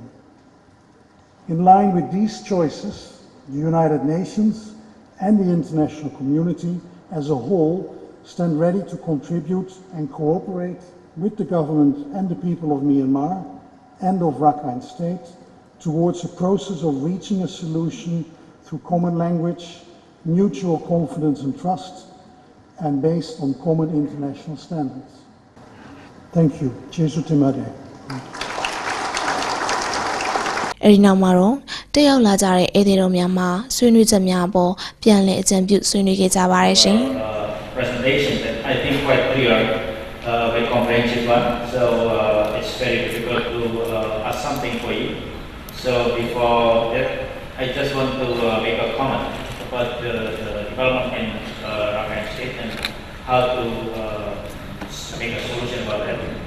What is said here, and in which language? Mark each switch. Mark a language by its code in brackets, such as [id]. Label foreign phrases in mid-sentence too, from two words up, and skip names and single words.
[en] In line with these choices, the United Nations and the international community as a whole stand ready to contribute and cooperate with the government and the people of Myanmar and of Rakhine State towards a process of reaching a solution through common language, mutual confidence and trust, and based on common international standards. Thank you. [my] ကျေးဇူး တင်ပါတယ်. အဲဒီနောက်မှာတော့တက်ရောက်လာကြတဲ့ဧည့်သည်တော်များမှာဆွေးနွေးချက်များအပေါ်ပြန်လည်အကြံပြုဆွေးနွေးခဲ့ကြပါတယ်ရှင် [en] presentation that I think quite clear, very comprehensive one. So it's very difficult to ask something for you. So before that, I just want to make a comment about the development in Rakhine State and how to make a solution about that.